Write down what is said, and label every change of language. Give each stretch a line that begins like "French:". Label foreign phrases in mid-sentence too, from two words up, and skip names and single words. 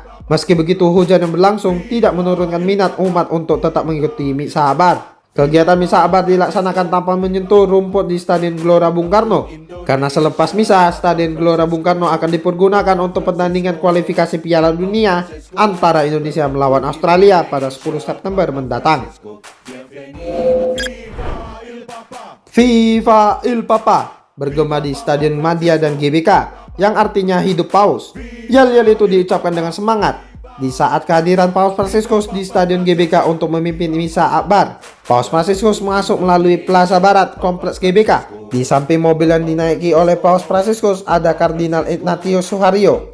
Indonesian: Meski begitu, hujan yang berlangsung tidak menurunkan minat umat untuk tetap mengikuti misa Akbar. Kegiatan misa Akbar dilaksanakan tanpa menyentuh rumput di Stadion Gelora Bung Karno, karena selepas misa, Stadion Gelora Bung Karno akan dipergunakan untuk pertandingan kualifikasi Piala Dunia antara Indonesia melawan Australia pada 10 September mendatang.
Italian: Viva il Papa
Indonesian: bergema di Stadion Madia dan GBK, yang artinya hidup Paus. Yel-yel itu diucapkan dengan semangat di saat kehadiran Paus Fransiskus di Stadion GBK untuk memimpin misa Akbar. Paus Fransiskus masuk melalui Plaza Barat Kompleks GBK. Di samping mobil yang dinaiki oleh Paus Fransiskus ada Kardinal Ignatius Suharyo.